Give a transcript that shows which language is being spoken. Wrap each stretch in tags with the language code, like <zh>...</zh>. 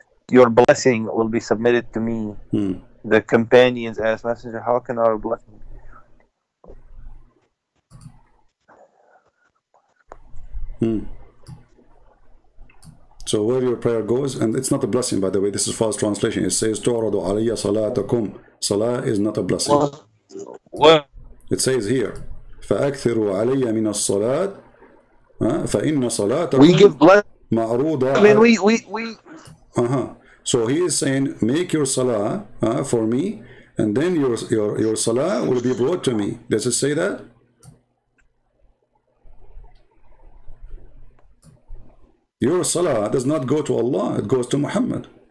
<en>Your blessing will be submitted to me. The companions asked, Messenger, how can our blessing? So where your prayer goes, and it's not a blessing, by the way, this is false translation. It says,</en> <ar>تُعْرَضُ عَلَيَّ صَلَاتَكُمْ.</ar> <en>Salah is not a blessing. What? It says here,</en> <ar>فَأَكْثِرُوا عَلَيَّ مِنَ الصَّلَاةِ فَإِنَّ صَلَاتَكُمْ</ar> <en>we give blessing.</en> <ar>مَعْرُوضَ.</ar> <en>I mean, we. So he is saying, make your salah for me, and then your salah will be brought to me. Does it say that? Your salah does not go to Allah, it goes to Muhammad.</en>